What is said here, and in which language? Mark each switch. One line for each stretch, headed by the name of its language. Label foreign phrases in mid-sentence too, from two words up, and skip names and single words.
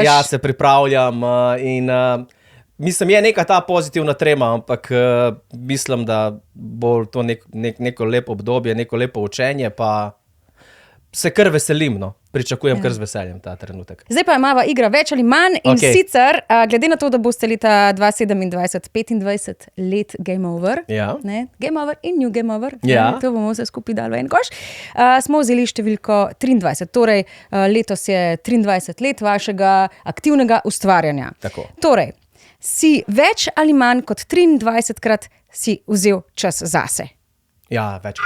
Slovenian: Ja, se pripravljam in mislim, je neka ta pozitivna trema, ampak mislim, da bo to neko lepo obdobje, neko lepo učenje, pa se kar veselim, no. Pričakujem kar z veseljem ta trenutek. Zdaj pa imava igra več ali manj in sicer, glede na to, da boste leta 2027, 25 let Game Over, ne? Game Over in New Game Over, to bomo vse skupaj dali v en koš, smo vzeli številko 23, torej letos je 23 let vašega aktivnega ustvarjanja. Tako. Torej, si več ali manj kot 23krat si vzel čas zase. Ja, večkrat.